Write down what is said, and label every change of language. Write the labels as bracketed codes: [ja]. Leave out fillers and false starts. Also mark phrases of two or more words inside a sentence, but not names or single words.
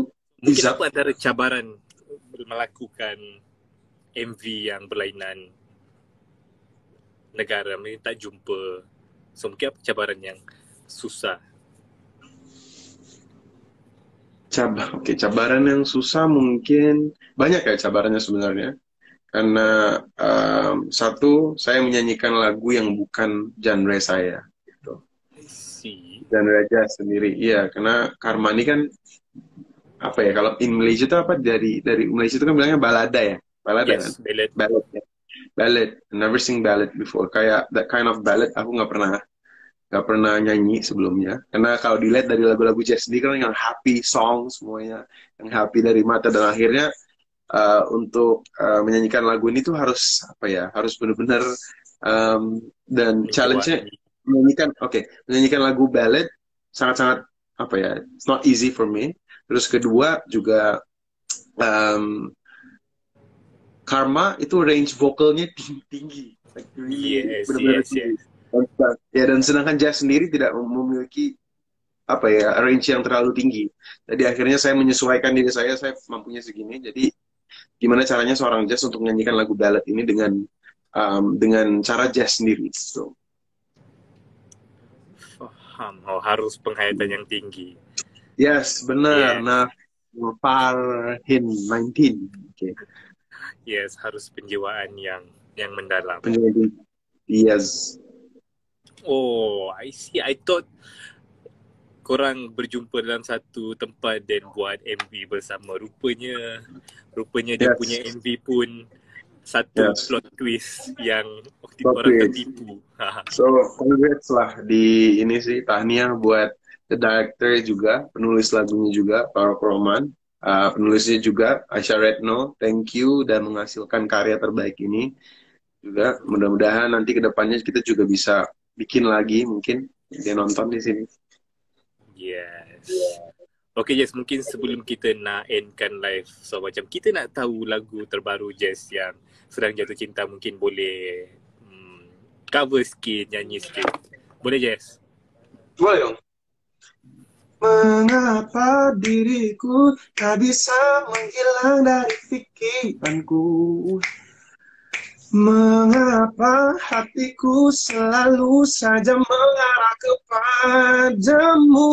[ms] Mungkin apa antara cabaran melakukan MV yang berlainan negara, mungkin tak jumpa. So mungkin apa cabaran yang susah? Cabaran yang susah mungkin banyak ya cabarannya sebenarnya. [id] Karena satu, saya menyanyikan lagu yang bukan genre saya gitu. Genre jazz sendiri. Iya, karena Karma ini kan kalau in Malaysia itu dari Malaysia itu kan bilangnya balada ya. Balada yes, kan? Ballad. [en] Never sing ballad before. [id] Kayak [en] that kind of ballad [id] aku nggak pernah nyanyi sebelumnya. Karena kalau dilihat dari lagu-lagu jazz ini kan yang [en] happy song [id] semuanya, yang happy dari mata, dan akhirnya untuk menyanyikan lagu ini tuh harus benar-benar dan challenge-nya menyanyikan lagu ballad sangat-sangat [en] it's not easy for me. [id] Terus kedua juga Karma itu range vokalnya tinggi. Yes. Ya, dan sedangkan jazz sendiri tidak memiliki range yang terlalu tinggi. Jadi akhirnya saya menyesuaikan diri saya mampunya segini. Jadi gimana caranya seorang jazz untuk menyanyikan lagu ballad ini dengan cara jazz sendiri. So. Harus penghayatan yang tinggi. Yes, benar. Yes. Nah, Farhin 19. Okay. Yes, harus penjiwaan yang mendalam. Penjualan. Yes. [en] Oh, I see. I thought [ms] korang berjumpa dalam satu tempat dan buat MV bersama. Rupanya dia punya Yes. MV pun satu Yes. [en] plot twist [ms] yang Plot orang twist. tertipu. So, congrats lah di ini sih, tahniah buat [en] the director [ms] juga, penulis lagunya juga, Farrokh Roman. Penulisnya juga, Aisyah Retno. [en] Thank you [ms] dan menghasilkan karya terbaik ini. [id] Juga mudah-mudahan nanti ke depannya kita juga bisa bikin lagi mungkin dia nonton di sini. Yes. [ms] Okay Jess, mungkin sebelum kita nak endkan live, so macam kita nak tahu lagu terbaru Jess yang sedang jatuh cinta, mungkin boleh cover sikit, nyanyi sikit. Boleh Jess? [id] Boleh dong. Mengapa diriku tak bisa menghilang dari pikiranku? Mengapa hatiku selalu saja mengarah kepadamu?